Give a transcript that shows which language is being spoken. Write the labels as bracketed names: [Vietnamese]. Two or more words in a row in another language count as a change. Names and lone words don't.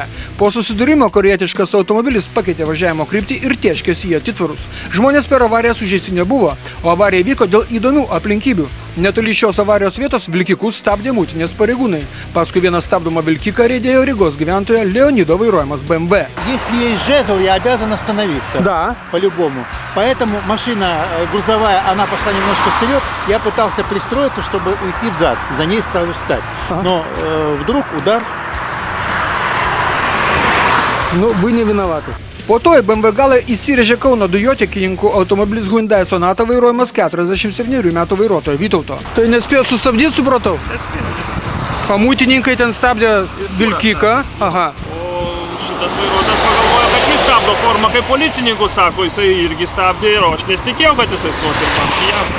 [Lithuanian] Po susidūrimo korėjietiškas automobilis pakeitė važiavimo kryptį ir tėškėsi į atitvarus. Žmonės per avariją sužeisti nebuvo, o avarija vyko dėl įdomių aplinkybių. Netoli šios avarijos vietos vilkikus stabdė muitinės pareigūnai. Paskui vieną stabdomą vilkiką riedėjo Rygos gyventojo Leonido vairuojamas BMW. [Russian] Если есть жезл, я обязан остановиться. Да. По-любому. Поэтому машина грузовая, она пошла немножко вперед. Я пытался пристроиться, чтобы уйти взад. За ней стал встать. Но вдруг удар. Nu, вы не виноваты. [Lithuanian] Po to į BMW galą įsirėžė Kauno dujotiekininkų automobilis Hyundai Sonata vairuojamas 47 metų vairuotojo Vytauto. Tai nespėjot sustabdyti, supratau? Nespėjau. O muitininkai ten stabdė vilkiką. Aha. O šitas vairuotojas pagalvojo, kad jis stabdo formą, kaip policininkų sako, jisai irgi stabdė ir aš nesitikėjau, kad jisai stos ir man pijavo.